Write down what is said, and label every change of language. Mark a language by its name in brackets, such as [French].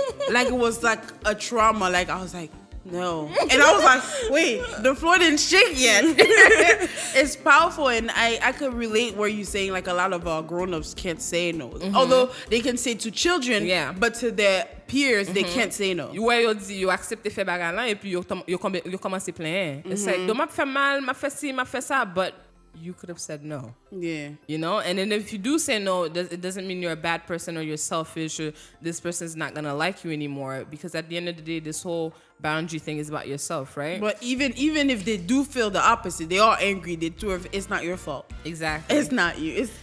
[English] Like it was like a trauma. Like I was like, no. And I was like, wait, the floor didn't shake yet. It's powerful, and I could relate where you're saying like a lot of grown-ups can't say no. Although they can say to children, but to their peers, they can't say no. You accept [French] faire bagarre là et puis [English] you [French] commence à plaindre. [English] It's like, don't [French] m'a fait mal, m'a fait ci, m'a fait ça, [English] but you could have said no. Yeah. And then if you do say no, it doesn't mean you're a bad person or you're selfish or this person's not going to like you anymore, because at the end of the day, this whole boundary thing is about yourself, right? But even if they do feel the opposite, they are angry, it's not your fault. Exactly. It's not you.